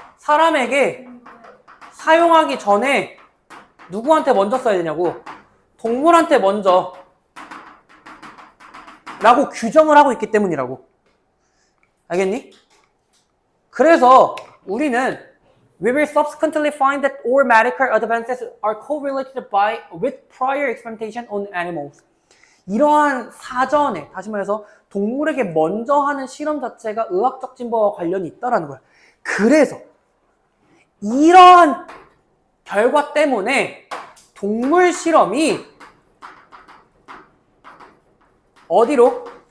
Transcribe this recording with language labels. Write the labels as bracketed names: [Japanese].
[Korean] 사람에게 사용하기 전에 누구한테 먼저 써야 되냐고. 동물한테 먼저 라고 규정을 하고 있기 때문이라고. 알겠니? 그래서 우리는 [English] we will subsequently find that all medical advances are correlated with prior experimentation on animals. [Korean] 이러한 사전에, 다시 말해서 동물에게 먼저 하는 실험 자체가 의학적 진보와 관련이 있다는 거야. 그래서 이러한 결과 때문에 동물 실험이 어디로?